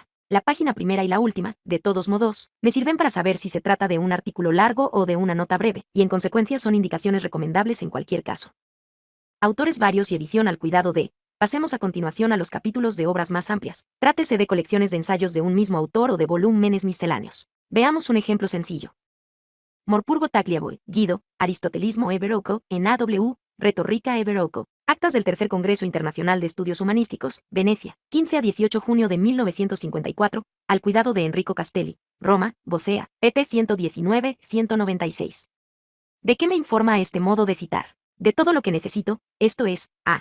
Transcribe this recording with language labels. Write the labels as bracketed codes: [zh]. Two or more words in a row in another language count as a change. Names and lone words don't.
[es] La página primera y la última, de todos modos, me sirven para saber si se trata de un artículo largo o de una nota breve, y en consecuencia son indicaciones recomendables en cualquier caso. Autores varios y edición al cuidado de. Pasemos a continuación a los capítulos de obras más amplias. Trátese de colecciones de ensayos de un mismo autor o de volúmenes misceláneos. Veamos un ejemplo sencillo. Morpurgo Tagliabue, Guido, Aristotelismo e Verrocco, en AW, Retorica e Verrocco. Actas del Tercer Congreso Internacional de Estudios Humanísticos, Venecia, 15 a 18 junio de 1954, al cuidado de Enrico Castelli, Roma, Vocea, pp 119-196. ¿De qué me informa este modo de citar? De todo lo que necesito, esto es, a.